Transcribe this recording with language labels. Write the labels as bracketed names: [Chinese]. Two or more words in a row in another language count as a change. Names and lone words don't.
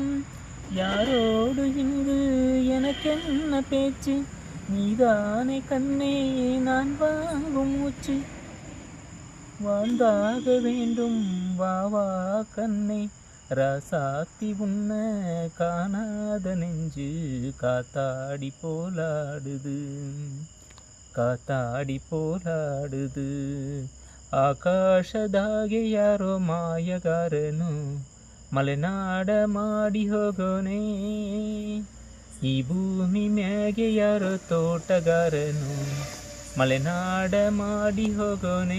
[Tamil] யாரோடு இங்கு எனக்கென்ன பேச்சு, நீதானே கண்ணே நான் வாங்கும் மூச்சு. வாழ்ந்தாக வேண்டும் வா வா கண்ணே. ராசாத்தி உன்ன காணாத நெஞ்சு காத்தாடி போலாடுது. [Kannada] ಆಕಾಶದಾಗೆ ಯಾರೋ ಮಾಯಗಾರನು ಮಲೆನಾಡ ಮಾಡಿ ಹೋಗೋನೆ. ಈ ಭೂಮಿ ಮ್ಯಾಗೆ ಯಾರೋ ತೋಟಗಾರನು ಮಲೆನಾಡ ಮಾಡಿ ಹೋಗೋನೆ.